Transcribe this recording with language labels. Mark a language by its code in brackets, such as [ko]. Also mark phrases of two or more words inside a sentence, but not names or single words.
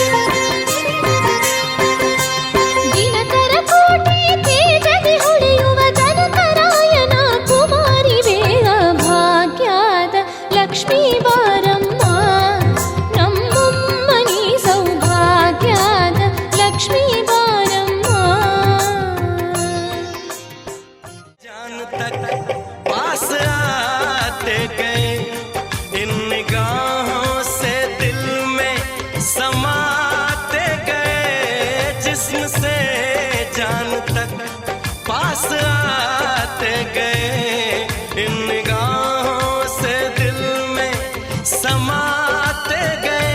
[kn] ದಿನಕರ ಕೋಟೆ ತೇಜದಿ ಹೊಳೆಯುವ ಜನಕರಾಯನ ಕುಮಾರಿ ಬೇಗ ಭಾಗ್ಯದ ಲಕ್ಷ್ಮೀ ಬಾರಮ್ಮ ನಮ್ಮಮ್ಮನಿ ಸೌಭಾಗ್ಯದ ಲಕ್ಷ್ಮೀ ಬಾರಮ್ಮ. [hi] जान तक पास आते गए, इन निगाहों से दिल में समाते गए, जिस्म से जान तक पास आते गए, इन निगाहों से दिल में समाते गए.